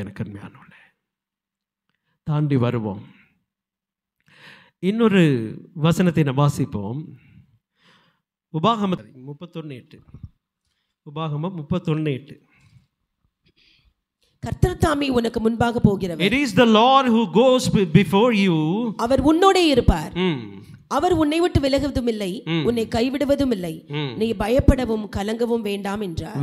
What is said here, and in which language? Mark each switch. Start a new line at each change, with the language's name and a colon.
Tamil: எனக்கு அருமையானவர்களே, தாண்டி வருவோம். இன்னொரு வசனத்தை நாம் வாசிப்போம். உபாகமம் 31:8. உபாகமம் 31:8. கர்த்தர் தாமே உனக்கு முன்பாக போகிறவர்.
English: It is the Lord who goes before you.
Tamil: அவர் உன்னோடே இருப்பார். அவர் உன்னை விட்டு விலகுவதும் இல்லை, உன்னை கைவிடுவதும் இல்லை. நீ பயப்படவும் கலங்கவும் வேண்டாம் என்றார்.